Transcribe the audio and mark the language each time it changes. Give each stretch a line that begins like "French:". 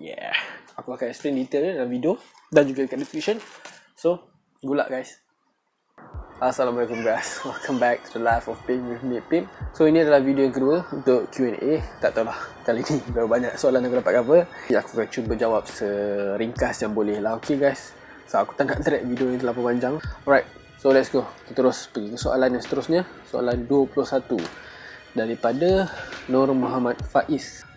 Malay: Yeah, aku akan explain detailnya dalam video dan juga dekat description.
English: So, good luck guys. Assalamualaikum guys, welcome back to the life of Pim with me, Pim.
Malay: So ini adalah video yang kedua untuk Q&A. Tak tahulah kali ni berapa banyak soalan aku dapat cover. Aku akan cuba jawab seringkas yang boleh lah. Okay guys, so aku tak nak drag video ni terlalu panjang. Alright, so let's go. Kita terus pergi ke soalan yang seterusnya. Soalan 21 daripada Nur Muhammad Faiz.